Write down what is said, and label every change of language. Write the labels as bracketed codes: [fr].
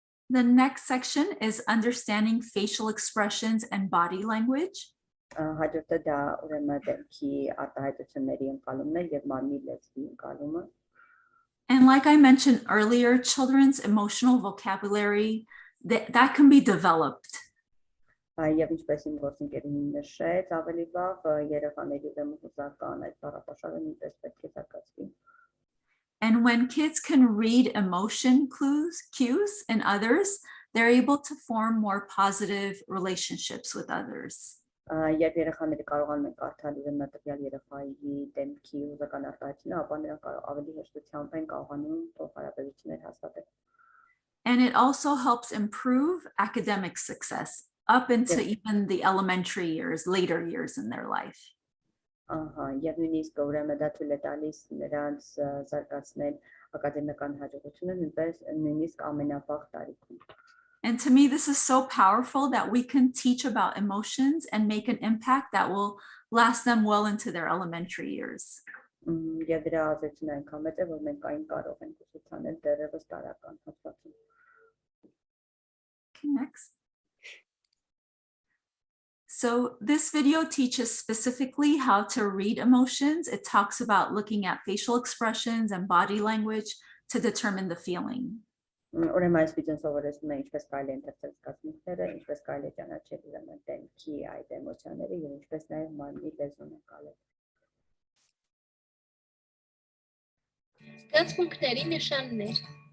[en] The next section is understanding facial expressions and body language. [hy] Հաջորդը դա ուրեմն դեմքի արտահայտությունների ընկալումն է եւ մարմնի լեզվի ընկալումը։ [en] And like I mentioned earlier, children's emotional vocabulary, that can be developed. [hy] Եվ ինչպես իմ գործընկերուհին նշեց, ավելի վաղ երեխաների ուրեմն հուզական այդ բառապաշարը նույնպես պետք է զարգացվի։ [en] And when kids can read emotion cues in others, they're able to form more positive relationships with others. [hy] Երբ երեխաները կարողանում են կարդալ իրենա տվյալ երեխայի դեմքի ուզական արտահայտությունը, ապա նրանք ավելի հեշտությամբ են կարողանում փոխհարաբերություններ հաստատել. [en] And it also helps improve academic success up into even the elementary years, later years in their life. [hy] Եվ նույնիսկ ուրեմն դա թույլ է տալիս նրանց զարգացնել ակադեմիական հաջողությունը նույնիսկ ամենավաղ տարիքում. [en] And to me, this is so powerful that we can teach about emotions and make an impact that will last them well into their elementary years. [hy] Եվ դրա ազդեցությունը այնքան մեծ է, որ մենք այն կարող ենք ուսուցանել դեռևս տարական հատվածում. [en] Okay, next. So this video teaches specifically how to read emotions. It talks about looking at facial expressions and body language to determine the feeling. [hy] Ուրեմն այս վիդեոն սովորեցնում է ինչպես կարելի է ընթերցել զգացմունքները, ինչպես կարելի է ճանաչել ուրեմն դեմքի այդ էմոցիաները եւ ինչպես նաեւ մարմնի լեզուն անցնել. Զգացմունքների նշաններ.